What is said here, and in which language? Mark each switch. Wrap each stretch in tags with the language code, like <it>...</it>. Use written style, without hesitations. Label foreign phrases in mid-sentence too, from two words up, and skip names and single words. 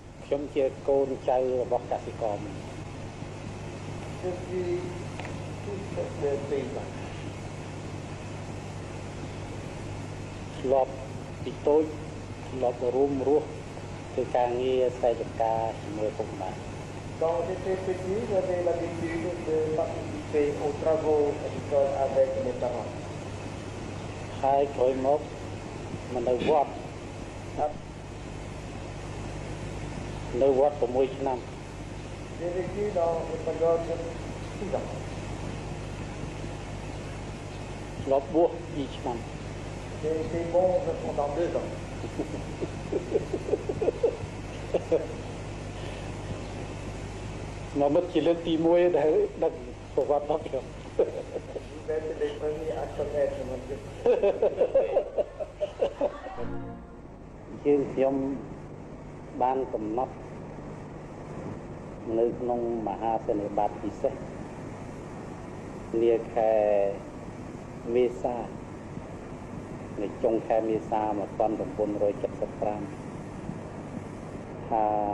<km>ខ្ញុំជាកូនចៅរបស់កសិករធ្លាប់ពីតូចធ្លាប់រួមរស់ធ្វើការងារស្រែចម្ការជាមួយពុកម៉ែ</km> <fr>Quand j'étais petit, j'avais l'habitude de participer aux travaux agricoles avec mes parents.</fr> <km>ហើយក្រោយមកមកនៅវត្តនៅវត្ត6ឆ្នាំ</km> <fr>J'ai vécu dans une période de 6 ans.</fr> <km>ធ្លាប់បួស2ឆ្នាំ</km> <fr>J'ai été monge pendant 2 ans.</fr> <km>មកមកជាលើកទី1ដែលដឹកប្រវត្តិរបស់ខ្ញុំ</km> <fr>Vous êtes les premiers à connaître mon Dieu.</fr> <km>យើងខ្ញុំបានកំណត់នៅក្នុងមហាសន្និបាតពិសេសនាខែមេសានៅចុងខែមេសា1975ថា</km>